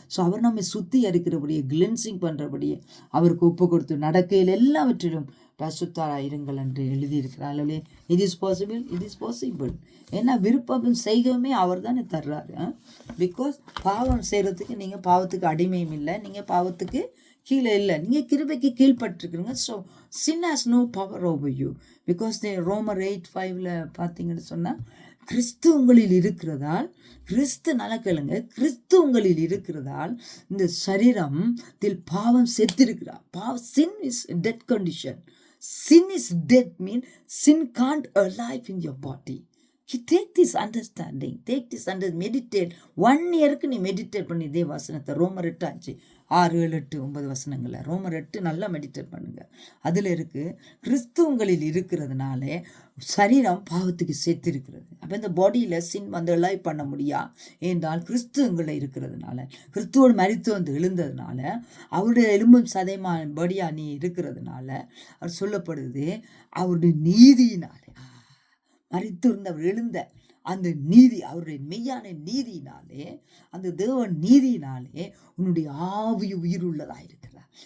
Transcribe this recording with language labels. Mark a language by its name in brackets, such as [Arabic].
[Tamil] So அவர் நம்மை சுத்தி அறுக்கிறபடியே cleansing பண்ணுறபடியே அவருக்கு ஒப்பு கொடுத்து நடக்கையில் எல்லாவற்றிலும் பரிசுத்தராக இருங்கள் என்று எழுதியிருக்கிறார். It is possible, it is possible. ஏன்னா விருப்பம் செய்கவுமே அவர் தானே தர்றாரு. பிகாஸ் பாவம் செய்கிறதுக்கு நீங்கள் பாவத்துக்கு அடிமையும் இல்லை, நீங்கள் பாவத்துக்கு கீழே இல்லை, நீங்கள் கிருபைக்கு கீழ்பட்டுருக்குறீங்க. [English] So sin has no power over you. [Tamil] Because ரோமர் 8:5 பார்த்தீங்கன்னு சொன்னால் கிறிஸ்து உங்களில் இருக்கிறதால், கிறிஸ்து நல்லா கேளுங்க, கிறிஸ்து உங்களில் இருக்கிறதால் இந்த சரீரம் பாவம் செத்திருக்கிறார். [English] sin is dead condition. Sin is dead mean sin can't alive in your body. You take this understanding, meditate. [Tamil] 1 yearக்கு நீ மெடிடேட் பண்ணி இதே வசனத்தை ரோமர் 8 6 7 8 9 வசனங்கள்ல ரோமர் 8 நல்லா மெடிடேட் பண்ணுங்க. அதுல இருக்கு கிறிஸ்து உங்களில் இருக்கிறதுனாலே சரீரம் பாவத்துக்கு சேர்த்திருக்கிறது. அப்ப இந்த பாடியில சின் வந்து அலைவ் பண்ண முடியா என்றால் கிறிஸ்து உங்களை இருக்கிறதுனால, கிறிஸ்துவோட மரித்து வந்து எழுந்ததுனால, அவருடைய எலும்பும் சதைமா படியா நீ இருக்கிறதுனால அவர் சொல்லப்படுது அவருடைய நீதியினாலே மரித்து இருந்தவர் எழுந்த அந்த நீதி, அவருடைய மெய்யான நீதியினாலே, அந்த தேவன் நீதியினாலே உன்னுடைய ஆவி உயிர் உள்ளதா இருக்கிறார்.